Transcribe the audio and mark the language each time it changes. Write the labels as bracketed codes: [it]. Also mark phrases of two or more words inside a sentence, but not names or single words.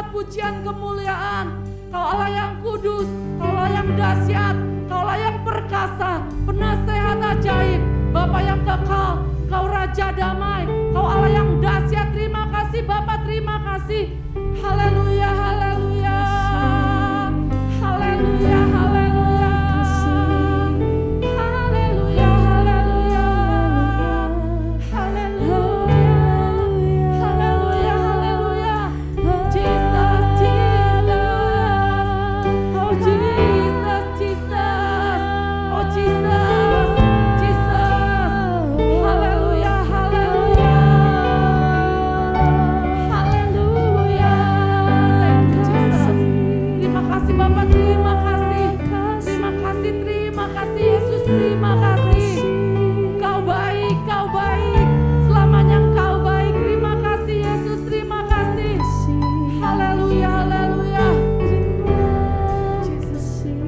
[id] pujian kemuliaan. Kau Allah yang kudus, Kau Allah yang dahsyat, Kau Allah yang perkasa, penasehat ajaib, Bapa yang kekal, Kau Raja damai, Kau Allah yang dahsyat. Terima kasih Bapa, terima kasih. Haleluya, haleluya. Haleluya, haleluya. Haleluya, haleluya. Haleluya. Haleluya, haleluya. Jesus, Jesus. Oh Jesus, Jesus. Oh Jesus, Jesus. Haleluya, haleluya. Haleluya. [en] Thank you, Jesus. [id] Terima kasih Bapak, terima kasih. Terima kasih, terima kasih Yesus, terima kasih. Kau baik, Kau baik. Selamanya Kau baik. Terima kasih Yesus, terima kasih. Haleluya, haleluya. Jesus,